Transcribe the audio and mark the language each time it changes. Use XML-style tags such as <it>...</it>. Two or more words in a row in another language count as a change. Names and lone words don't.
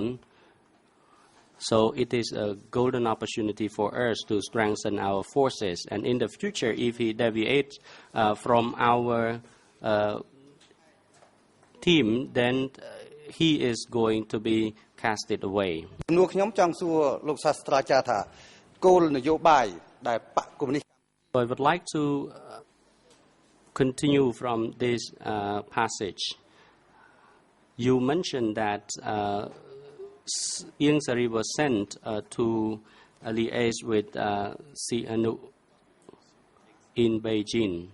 <en>So it is a golden opportunity for us to strengthen our forces. And in the future, if he deviates from our team, then he is going to be casted away.</en> <km>នួនខ្ញុំចង់សួរលោកសាស្ត្រាចារ្យថាគោលនយោបាយដែលបកកុម្មុយនីស</km> <en>I would like to continue from this passage. You mentioned that Ieng Sary was sent to liaise with Sihanouk in Beijing.</en>